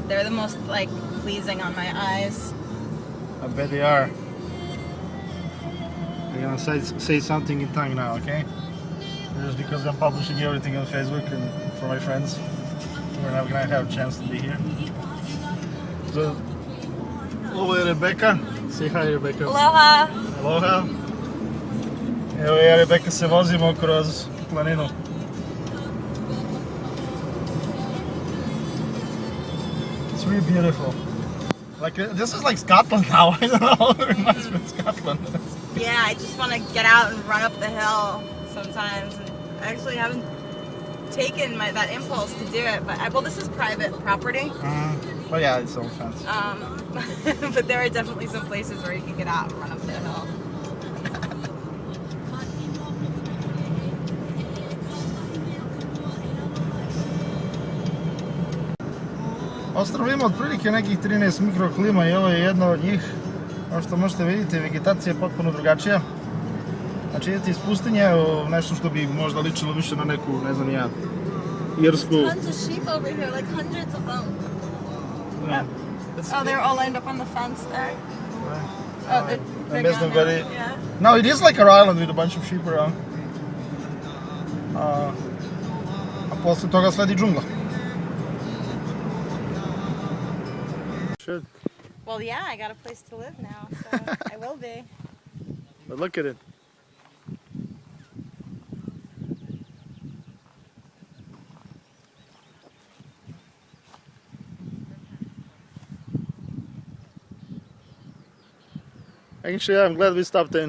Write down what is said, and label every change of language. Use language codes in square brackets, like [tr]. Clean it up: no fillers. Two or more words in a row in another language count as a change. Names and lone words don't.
[en] They're the most like pleasing on my eyes. I bet they are. I'm gonna say something in tongue now, okay? Just because I'm publishing everything on Facebook and for my friends. We're not gonna have a chance to be here. So, [sr] ovo je Rebeka. [en] Say hi, Rebeka. Aloha! Aloha. [sr] Evo ja i Rebeka se vozimo kroz planinu. [en] It's really beautiful. Like this is like Scotland now. I don't know. It reminds me of Scotland. Yeah, I just want to get out and run up the hill sometimes. I actually haven't taken that impulse to do it, but well, this is private property. But yeah, it's all fence. But there are definitely some places where you can get out and run up the hill. [sr] Ostrvo ima otprilike nekih 13 mikroklima i ovo je jedna od njih. Kao što možete vidjeti, vegetacija je potpuno drugačija. Znači idete iz pustinje u nešto što bi možda ličilo više na neku, ne znam ja, irsku... [en] Tons of sheep over here, like hundreds of them. Yeah. Oh, they're all lined up on the fence there. Oh, they're missed gone them, now. buddy. Yeah. No, it is like our island with a bunch of sheep around. [sr] A posle toga sledi džungla. [en] Should. Well, yeah, I got a place to live now, so I will be. But look at it. Actually, I'm glad we stopped in.